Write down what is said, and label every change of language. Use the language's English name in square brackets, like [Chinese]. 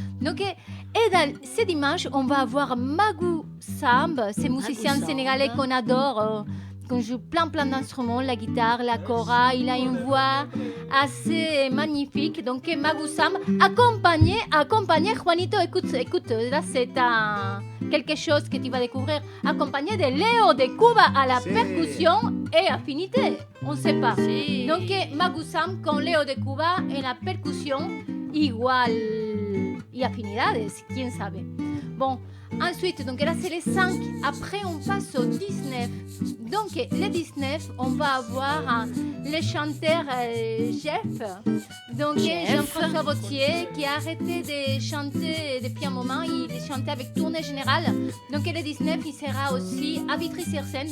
[French] Donc, et dans ces dimanches, on va avoir Magou Samb, ces musiciens sénégalais qu'on adore, qu'on joue plein d'instruments, la guitare, la kora. Il a une voix assez magnifique. Donc, Magou Samb, accompagné, Juanito, écoute, là c'est quelque chose que tu vas découvrir, accompagné de Léo de Cuba à la percussion et affinité. On ne sait pas. Sí. [Spanish] Donc, Magou Samb con Léo de Cuba en la percusión igual y afinidades, quién sabe. [French] Bon, ensuite, donc là c'est les 5. Après, on passe au 19. Donc, le 19, on va avoir le chanteur Jeff. Donc, Jean-François Vautier qui a arrêté de chanter depuis un moment. Il chantait avec Tournée Générale. Donc, le 19, il sera aussi à Vitry-sur-Seine.